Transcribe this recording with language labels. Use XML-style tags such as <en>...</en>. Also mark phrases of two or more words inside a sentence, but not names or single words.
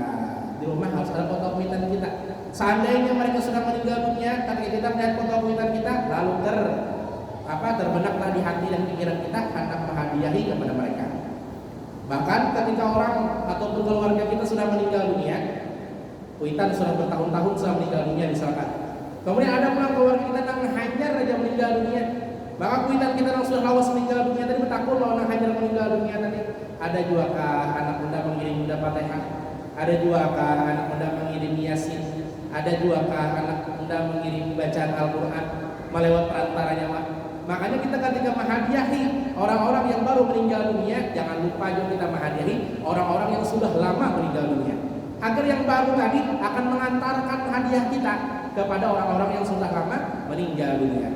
<id>Di rumah harus ada foto kuitan kita. Seandainya mereka sudah meninggal dunia, ketika kita melihat foto kuitan kita, lalu terbenaklah di hati dan pikiran kita hendak menghadiahi kepada mereka. Bahkan ketika orang ataupun keluarga kita sudah meninggal dunia, kuitan sudah bertahun-tahun sudah meninggal dunia misalkan.</id> <bjn>Kemudian ada pula keluarga kita yang hanyar aja meninggal dunia, maka kuitan kita yang sudah lawas meninggal dunia tadi bertakun lawan hanyar meninggal dunia tadi.</bjn> <id>Ada juga anak muda mengirim muda Fatihah, ada juga anak muda mengirim Yasin, ada juga anak muda mengirim bacaan Al-Quran melewat perantaranya. Makanya kita ketika menghadiahi orang-orang yang baru meninggal dunia, jangan lupa juga kita menghadiahi orang-orang yang sudah lama meninggal dunia, agar yang baru tadi akan mengantarkan hadiah kita kepada orang-orang yang sudah lama meninggal dunia.</id>